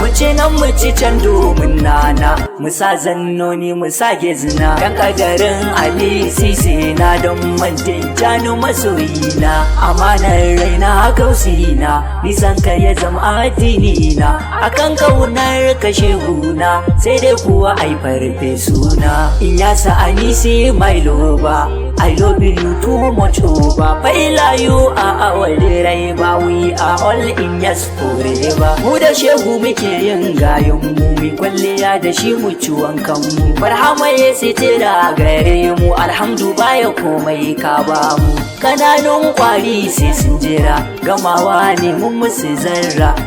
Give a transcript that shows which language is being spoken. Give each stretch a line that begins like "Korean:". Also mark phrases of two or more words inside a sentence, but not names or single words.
Hausa: Mu ci nan mu ci can domin Nana. Mu sa zannoni, mu sa gezina, kan kadarin Ali Sisi na don mantin janu masoyina, amanar raina kausina, nisan ka ya zama addinina, akan kaunar ka shehuna, sai dai kuwa ai farfe suna. In ya sa Anisi
English: my lover, I love you too much over, Faila you are our driver, we are all in your
Hausa: Kore ba, mu da shehu muke yin gayun mu, mu kwalliya da shi mu ci wankan mu. Barhama ya sitira gare mu, alhamdu baya komai ka ba mu. Kananun kwari sai sun jira, gamawa ne mun musu zarra.